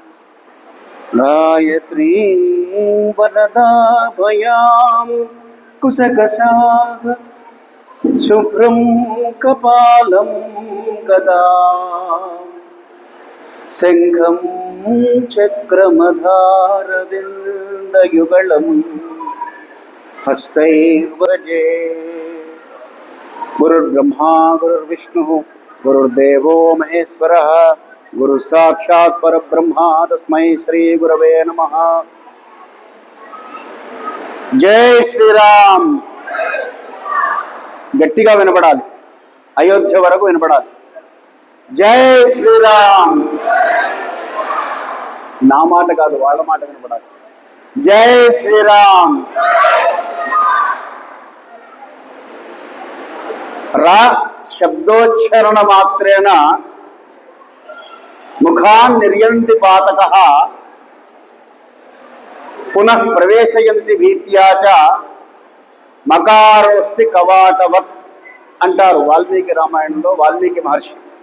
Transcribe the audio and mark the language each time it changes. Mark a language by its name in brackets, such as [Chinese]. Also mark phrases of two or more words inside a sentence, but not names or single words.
[Sanskrit] गायत्रीं वरदाभयां कुशकशाः शुभ्रं कपालं गदा शङ्खं चक्रमधारविन्दयुगलं हस्तैर्वजे। गुरुर्ब्रह्मा गुरुर्विष्णुः गुरुर्देवो महेश्वरः गुरु साक्षात् परब्रह्मा तस्मै श्री गुरवे नमः। [Telugu] जय శ్రీరామ్ గట్టిగా వినపడాలి, అయోధ్య వరకు వినపడాలి. జై శ్రీరామ్, నా మాట కాదు వాళ్ళ మాట వినపడాలి. జై శ్రీరామ్. [Sanskrit] రా శబ్దోచ్చరణ మాత్రేన ముఖాన్ నిర్యంతి పాతకః పునః ప్రవేశయంతి భీత్యా చ మకారోస్తి కవాటవత్ [Telugu] అంటారు వాల్మీకి రామాయణంలో వాల్మీకి మహర్షి.